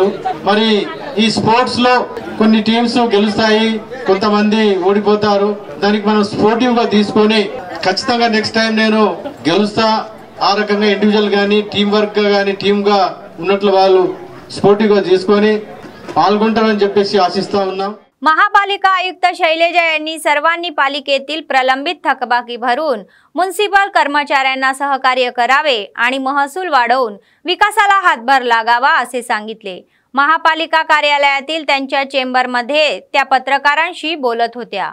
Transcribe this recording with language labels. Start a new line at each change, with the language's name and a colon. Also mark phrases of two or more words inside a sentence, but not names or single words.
Telugu: మరి ఈ స్పోర్ట్స్ లో కొన్ని టీమ్స్ గెలుస్తాయి, కొంతమంది ఓడిపోతారు। దానికి మనం స్పోర్టివ్ గా తీసుకొని ఖచ్చితంగా
English: next time
Telugu: నేను గెలుస్తా, ఆ రకంగా ఇండివిజువల్ గానీ
English: team work
Telugu: గానీ టీమ్ గా ఉన్నట్లు వాళ్ళు स्पोर्टिव గా తీసుకొని పాల్గొంటారని చెప్పేసి ఆశిస్తా ఉన్నాం।
Marathi: महापालिका आयुक्त शैलेजा यांनी सर्वांनी पालिकेतील प्रलंबित थकबाकी भरून म्युनिसिपल कर्मचाऱ्यांना सहकार्य करावे आणि महसूल वाढवून विकासाला हातभार लागावा असे सांगितले। महापालिका कार्यालयातील त्यांच्या चेंबरमध्ये त्या पत्रकारांशी बोलत होत्या।